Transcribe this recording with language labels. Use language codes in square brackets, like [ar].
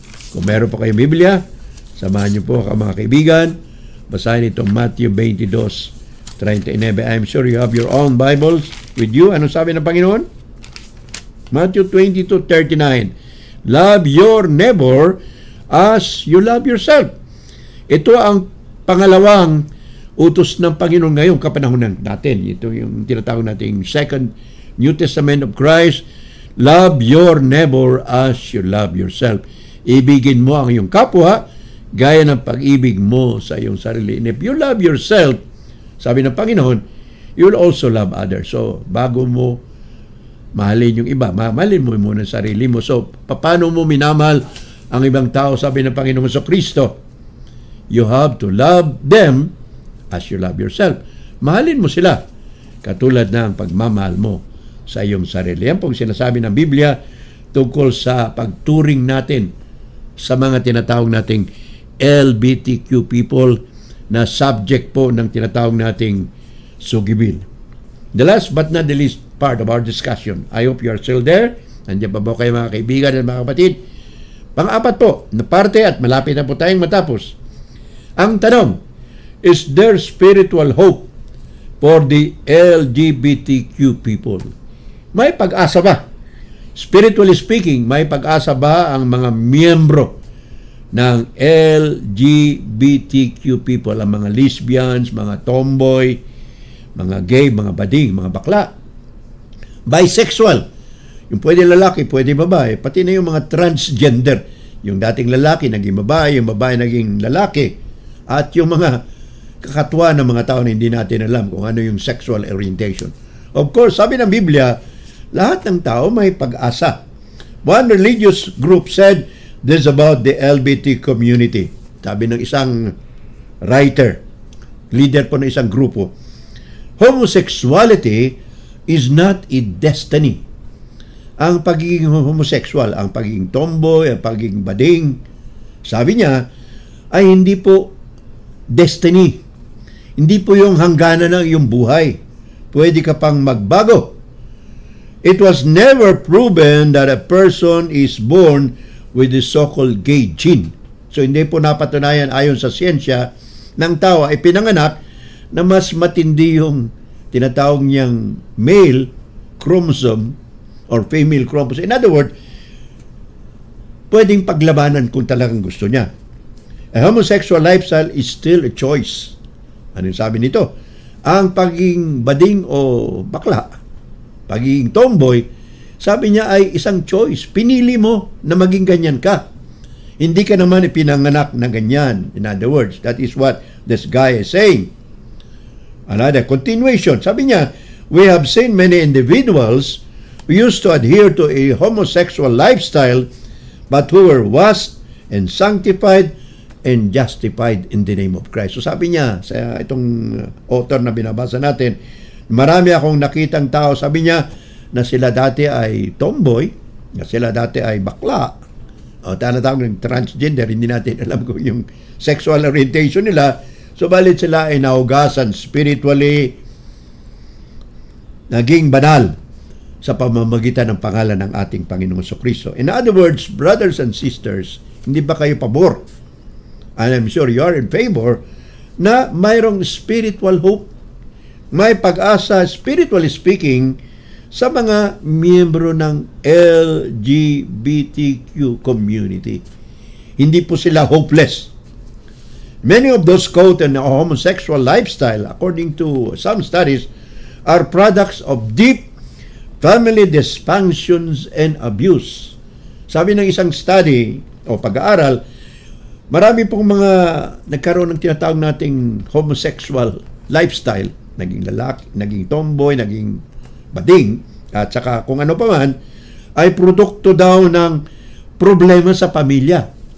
[tl] Kung meron pa kayong Biblia, samahan niyo po mga kaibigan. Basahin itong Matthew 22:39. [en] I'm sure you have your own Bibles with you. [tl] Ano sabi ng Panginoon? [en] Matthew 22:39. Love your neighbor as you love yourself. [tl] Ito ang pangalawang utos ng Panginoon ngayong kapanahonan natin. Ito yung tinatawag nating Second New Testament of Christ. [en] Love your neighbor as you love yourself. [tl] Ibigin mo ang iyong kapwa gaya ng pag-ibig mo sa iyong sarili. [en] And if you love yourself, [tl] sabi ng Panginoon, [en] you'll also love others. [tl] So, bago mo mahalin yung iba, mahalin mo muna ang sarili mo. So, paano mo minamahal ang ibang tao? Sabi ng Panginoon sa Kristo, [en] you have to love them as you love yourself. [tl] Mahalin mo sila katulad ng pagmamahal mo sa iyong sarili. Yan pong sinasabi ng Biblia tungkol sa pagturing natin sa mga tinatawag nating LGBTQ people na subject po ng tinatawag nating Sugibil. [en] The last but not the least part of our discussion. I hope you are still there. [tl] Nandiyan pa po kayo mga kaibigan at mga kapatid. Pang-apat po na parte at malapit na po tayong matapos. Ang tanong, [en] is there spiritual hope for the LGBTQ people? [tl] May pag-asa ba? Spiritually speaking, may pag-asa ba ang mga miyembro ng LGBTQ people, ang mga lesbians, mga tomboy, mga gay, mga bading, mga bakla, bisexual, yung pwede lalaki, pwede babae, pati na yung mga transgender, yung dating lalaki naging babae, yung babae naging lalaki, at yung mga kakatwa ng mga tao na hindi natin alam kung ano yung sexual orientation. [en] Of course, [tl] sabi ng Biblia, lahat ng tao may pag-asa. [en] One religious group said this about the LGBT community. [tl] Sabi ng isang writer, leader po ng isang grupo, [en] homosexuality is not a destiny. [tl] Ang pagiging homosexual, ang pagiging tomboy, ang pagiging bading, sabi niya, ay hindi po destiny. Hindi po yung hangganan ng iyong buhay. Pwede ka pang magbago. [en] It was never proven that a person is born with the so-called gay gene. [tl] So hindi po napatunayan ayon sa siyensya ng tao ay pinanganak na mas matindi yung tinatawag niyang male chromosome or female chromosome. [en] In other words, [tl] pwedeng paglabanan kung talagang gusto niya. [en] A homosexual lifestyle is still a choice. [tl] Anong sabi nito? Ang pagiging bading o bakla, pagiging tomboy, sabi niya ay isang choice. Pinili mo na maging ganyan ka. Hindi ka naman ipinanganak na ganyan. [en] In other words, that is what this guy is saying. Another continuation. [tl] Sabi niya, [en] we have seen many individuals who used to adhere to a homosexual lifestyle but who were washed and sanctified and justified in the name of Christ. [tl] So sabi niya, sa itong author na binabasa natin, marami akong nakitang tao, sabi niya, na sila dati ay tomboy, na sila dati ay bakla, o tinatawag ng transgender, hindi natin alam kung yung sexual orientation nila, subalit sila ay naugasan spiritually, naging banal sa pamamagitan ng pangalan ng ating Panginoong Jesucristo. [en] In other words, brothers and sisters, [tl] hindi ba kayo pabor? [en] And I'm sure you are in favor na mayroong spiritual hope, [tl] may pag-asa, [en] spiritually speaking, sa mga miyembro ng LGBTQ community. [tl] Hindi po sila hopeless. [en] Many of those caught in a homosexual lifestyle, according to some studies, are products of deep family dysfunctions and abuse. [tl] Sabi ng isang study o pag-aaral, marami pong mga nagkaroon ng tinatawag nating homosexual lifestyle, naging lalaki, naging tomboy, naging bading, at saka kung ano pa man, ay produkto daw ng problema sa pamilya.